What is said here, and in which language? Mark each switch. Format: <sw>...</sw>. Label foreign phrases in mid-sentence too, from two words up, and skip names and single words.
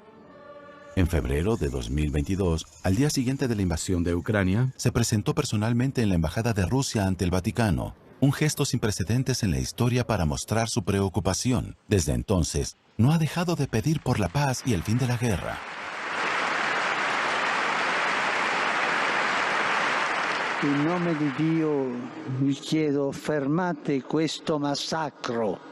<es>En febrero de 2022, al día siguiente de la invasión de Ucrania, se presentó personalmente en la Embajada de Rusia ante el Vaticano, un gesto sin precedentes en la historia para mostrar su preocupación. Desde entonces, no ha dejado de pedir por la paz y el fin de la guerra.</es> <it>In nome di Dio vi chiedo, fermate questo massacro.</it>